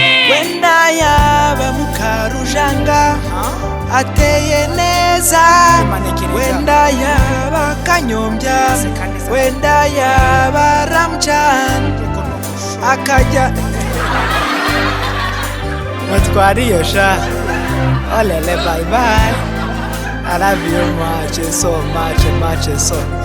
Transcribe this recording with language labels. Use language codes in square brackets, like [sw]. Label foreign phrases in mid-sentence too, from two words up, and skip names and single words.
[rw] Wenda yaba Mukarujanga, ateye neza. Wenda yaba Kanyombya, wenda yaba Ramjan, akajya. Mutwari iyo sha. Olele, [en] bye bye. I love you much, so much, much, so.